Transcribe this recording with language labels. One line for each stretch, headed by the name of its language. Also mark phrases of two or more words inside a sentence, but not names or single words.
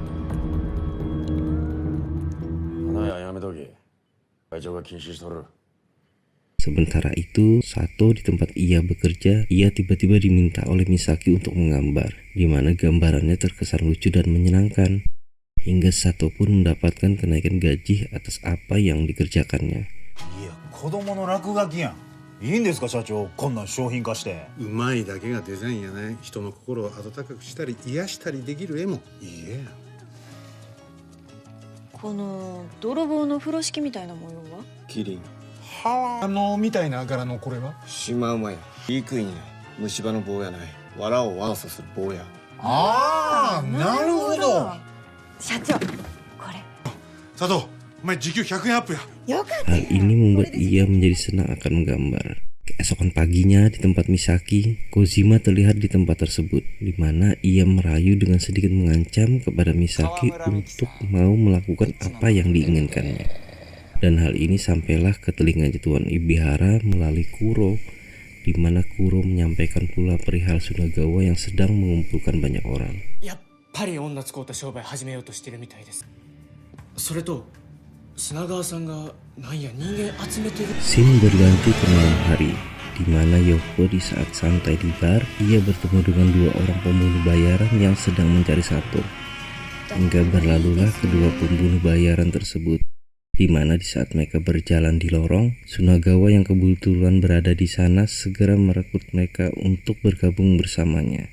Indonesian: Sementara itu, Sato di tempat ia bekerja, ia tiba-tiba diminta oleh Misaki untuk menggambar, di mana gambarannya terkesan lucu dan menyenangkan. Hingga Sato pun mendapatkan kenaikan gaji atas apa yang dikerjakannya.
Japanese: 子供の落書きやん。いいんですか社長、こんなん商品化して。うまいだけがデザインやない。人の心を温かくしたり癒したりできる絵もいい絵や。この泥棒の風呂敷みたいな模様は？キリン。みたいな柄のこれは？シマウマや。いいクイーンや。虫歯の棒やない。藁を悪さする棒や。ああ、なるほど。社長、これ。佐藤、お前時給100円アップや。
Indonesian: Hal ini membuat ia menjadi senang akan menggambar. Keesokan paginya di tempat Misaki, Kojima terlihat di tempat tersebut, di mana ia merayu dengan sedikit mengancam kepada Misaki untuk mau melakukan apa yang diinginkannya. Dan hal ini sampailah ke telinganya Tuan Ebihara melalui Kuro, di mana Kuro menyampaikan pula perihal Sunagawa yang sedang mengumpulkan banyak orang.
Japanese: やっぱり女使うた商売始めようとしてるみたいです。それと Scene
Indonesian: berganti ke malam hari, di mana Yoko di saat santai di bar, ia bertemu dengan dua orang pembunuh bayaran yang sedang mencari Sato. Hingga berlalulah kedua pembunuh bayaran tersebut, di mana di saat mereka berjalan di lorong, Sunagawa yang kebetulan berada di sana segera merekrut mereka untuk bergabung bersamanya.